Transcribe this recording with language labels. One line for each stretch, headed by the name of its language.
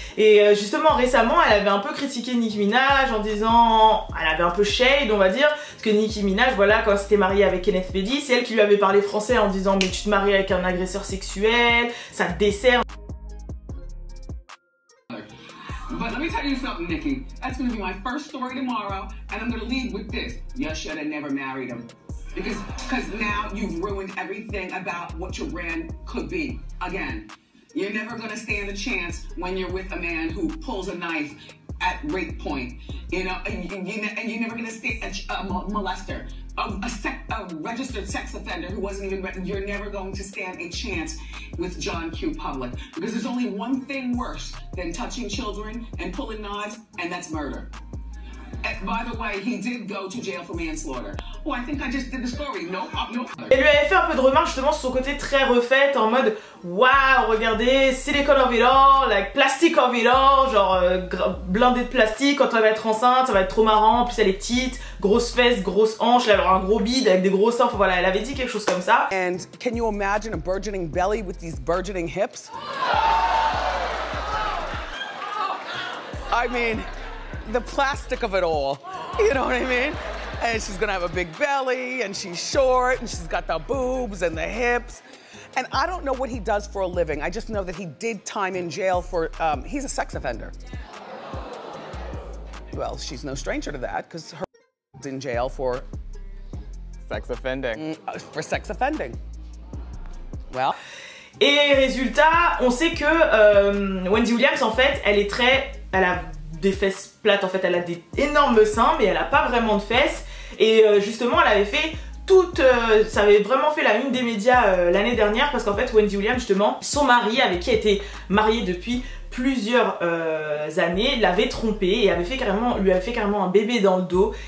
French: Et justement récemment elle avait un peu critiqué Nicki Minaj en disant, elle avait un peu shade on va dire, parce que Nicki Minaj voilà, quand elle s'était mariée avec Kenneth Petty, c'est elle qui lui avait parlé français en disant mais tu te maries avec un agresseur sexuel, ça te dessert.
English: But let me tell you something, Nikki. That's going to be my first story tomorrow, and I'm going to lead with this. You should have never married him. Because now you've ruined everything about what your brand could be. Again, you're never going to stand a chance when you're with a man who pulls a knife at rape point. You know, and you're never going to stand a molester. A registered sex offender who wasn't even, you're never going to stand a chance with John Q. Public. Because there's only one thing worse than touching children and pulling knives, and that's murder. And by the way, he did go to jail for manslaughter. Oh, I think I just did the story. No.
French: Elle lui avait fait un peu de remarques justement sur son côté très refaite, en mode waouh, regardez,
English: silicone of it all,
French: like plastic of it all, genre blindé de plastique. Quand elle va être enceinte, ça va être trop marrant. En plus, elle est petite, grosse fesse, grosse hanche, elle va avoir un gros bide avec des gros seins. Enfin, voilà, elle avait dit quelque chose comme ça.
English: And can you imagine a burgeoning belly with these burgeoning hips? I mean, the plastic of it all, you know what I mean? And she's gonna have a big belly, and she's short, and she's got the boobs and the hips. And I don't know what he does for a living. I just know that he did time in jail for, he's a sex offender. Well, she's no stranger to that, because her in jail for sex offending. For sex offending. Well.
French: Et résultat, on sait que Wendy Williams, en fait, elle a des fesses plates, en fait, elle a des énormes seins, mais elle a pas vraiment de fesses. Et justement, elle avait fait ça avait vraiment fait la une des médias l'année dernière, parce qu'en fait, Wendy Williams, justement, son mari, avec qui elle était mariée depuis plusieurs années, l'avait trompée et lui avait fait carrément un bébé dans le dos.